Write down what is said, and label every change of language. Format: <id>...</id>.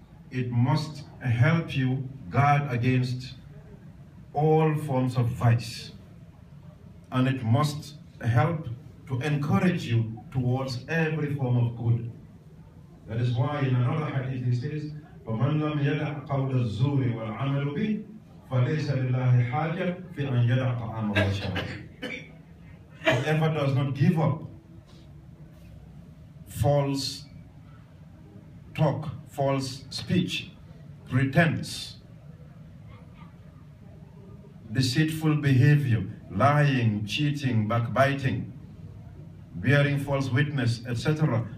<en>It must help you guard against all forms of vice. And it must help to encourage you towards every form of good. That is why in another hadith he says,</en> <ar>وَمَنْ لَمْ يَدَعْ قَوْلَ الزُّورِ وَالْعَمَلُ بِهِ فَلَيْسَ لِلَّهِ حَاجَةٌ فِي أَنْ يَدَعْ طَعَامَهُ وَشَرَابَهُ.</ar> <en>Whoever does not give up false talk, false speech, pretense, deceitful behavior, lying, cheating, backbiting, bearing false witness, etc.</en>